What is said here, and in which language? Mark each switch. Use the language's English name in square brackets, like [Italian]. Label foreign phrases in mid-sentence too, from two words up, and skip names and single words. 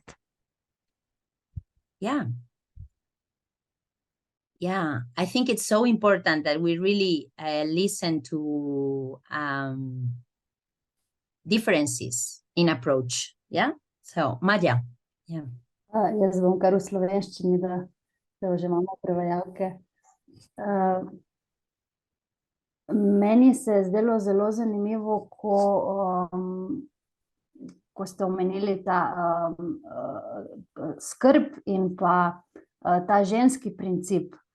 [English] Yeah. Yeah, I think it's so important that we really listen to differences in approach. Yeah. So, Maja. Yeah. [Slovenian] Jaz bom kar v slovenščini, da že imamo prevajalke. Meni se je zdelo zelo zanimivo, ko ste omenili ta skrb in pa ta ženski princip.